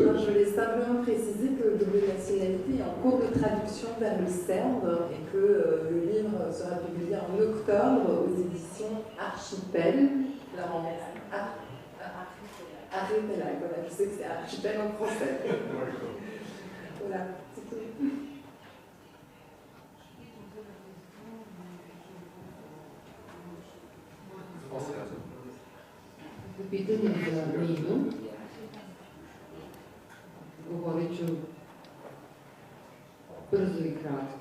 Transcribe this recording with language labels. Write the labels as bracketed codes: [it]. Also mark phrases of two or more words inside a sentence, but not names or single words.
[fr] Non, je voulais simplement préciser que Double Nationalité est en cours de traduction vers le serbe et que le livre sera publié en octobre aux éditions Archipel. Alors, Archipel, voilà, je sais que c'est Archipel en français. Voilà, c'est tout. [sr] Pitanje za Ninu, govorit ću brzo i kratko.